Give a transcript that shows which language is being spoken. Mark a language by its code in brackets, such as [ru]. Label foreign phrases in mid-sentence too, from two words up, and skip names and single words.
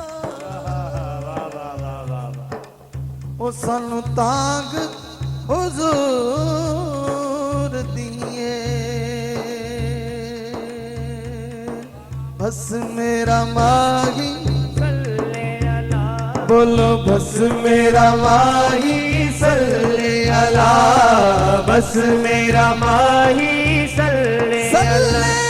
[pa] او سانوں تانگ حضور دیے بس میرا ماہی بولو بس میرا ماہی [ar] صل على [pa] بس میرا ماہی [ar] صل على